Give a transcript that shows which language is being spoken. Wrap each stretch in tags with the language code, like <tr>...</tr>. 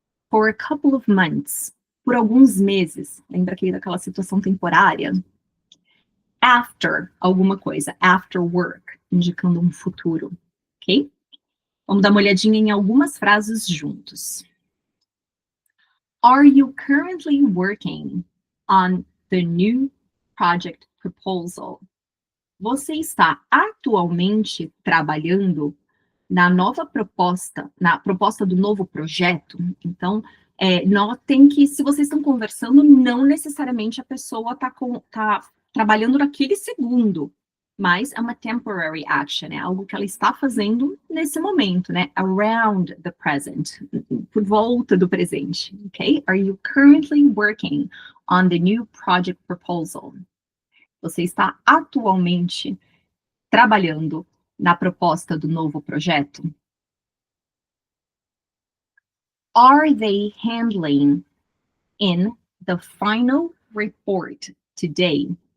<en>For a couple of months,</en> <pt>por alguns meses. Lembra aqui daquela situação temporária? After, alguma coisa.</pt> <en>After work,</en> <pt>indicando um futuro. Ok? Vamos dar uma olhadinha em algumas frases juntos.</pt> <en>Are you currently working on the new project proposal?</en> <pt>Você está atualmente trabalhando na nova proposta, na proposta do novo projeto? Então, notem que se vocês estão conversando, não necessariamente a pessoa está trabalhando naquele segundo, mas é uma</pt> <en>temporary action,</en> <pt>é algo que ela está fazendo nesse momento, né?</pt> <en>Around the present,</en> <pt>por volta do presente, ok?</pt> <en>Are you currently working on the new project proposal?</en> <pt>Você está atualmente trabalhando na proposta do novo projeto?</pt> <en>Are they handling in the final report today?</en>